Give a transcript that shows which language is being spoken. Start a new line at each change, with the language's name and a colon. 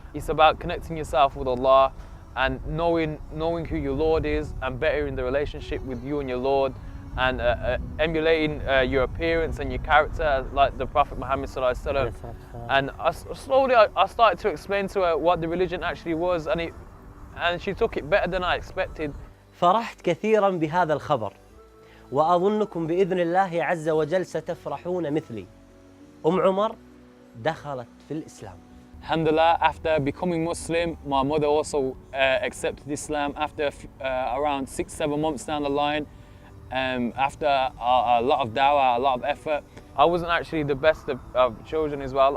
English: It's about connecting yourself with Allah and knowing who your Lord is and bettering the relationship with you and your Lord, and emulating your appearance and your character like the Prophet Muhammad sallallahu alaihi wasallam. And slowly I started to explain to her what the religion actually was, and she took it better than I expected.
Arabic: فرحت كثيرا بهذا الخبر، وأظنكم بإذن الله عز وجل ستفرحون مثلي. عمر دخلت في الإسلام.
English: Alhamdulillah, after becoming Muslim, my mother also accepted Islam after around 6-7 months down the line. After a lot of dawah, a lot of effort. I wasn't actually the best of children as well.